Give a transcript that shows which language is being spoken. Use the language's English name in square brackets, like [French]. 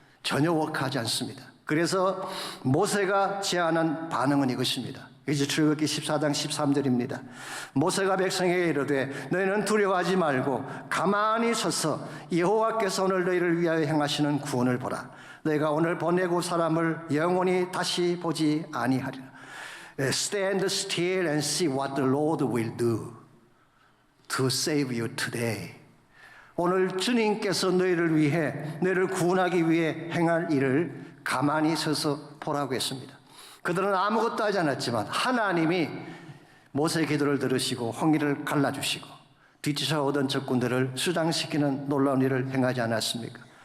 [Korean] 전혀 워크하지 않습니다. 그래서 모세가 제안한 반응은 이것입니다. 이제 출애굽기 14장 13절입니다. 모세가 백성에게 이르되 너희는 두려워하지 말고 가만히 서서 여호와께서 오늘 너희를 위하여 행하시는 구원을 보라. 너희가 오늘 보내고 사람을 영원히 다시 보지 아니하리라. [English] Stand still and see what the Lord will do to save you today. [Korean] 오늘 주님께서 너희를 위해, 너희를 구원하기 위해 행할 일을 가만히 서서 보라고 했습니다. 그들은 아무것도 하지 않았지만 하나님이 모세의 기도를 들으시고 홍해를 갈라주시고 뒤쫓아오던 적군들을 수장시키는 놀라운 일을 행하지 않았습니까?